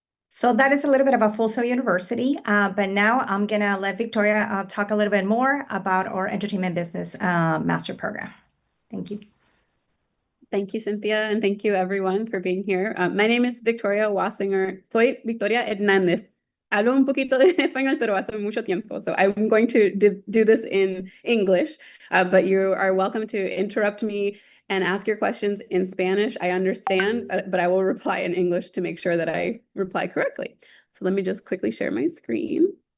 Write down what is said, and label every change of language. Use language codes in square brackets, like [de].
[en] So that is a little bit about Full Sail University, but now I'm gonna let Victoria talk a little bit more about our entertainment business master program. Thank you. Thank you, Cynthia, and thank you everyone for being here. My name is Victoria Wassinger. [es] Soy Victoria Hernández. Hablo un poquito de español, pero hace mucho tiempo. [en] So I'm going to do this in English, but you are welcome to interrupt me and ask your questions in Spanish. I understand, but I will reply in English to make sure that I reply correctly. So let me just quickly share my screen.